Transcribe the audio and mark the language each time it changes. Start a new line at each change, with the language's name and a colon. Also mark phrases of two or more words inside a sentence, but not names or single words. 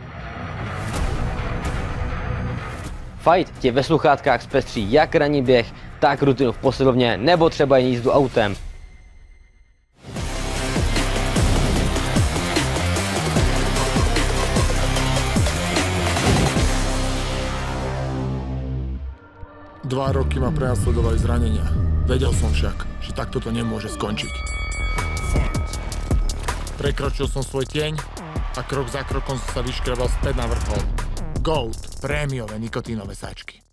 Czech: Fight tě ve sluchátkách zpestří jak ranní běh, tak rutinu v posilovně nebo třeba jen jízdu autem.
Slovak: Dva roky ma prenasledovali zranenia. Vedel som však, že takto to nemôže skončiť. Prekročil som svoj tieň a krok za krokom som sa vyškrebal späť na vrchol. Gold, prémiové nikotínové sáčky.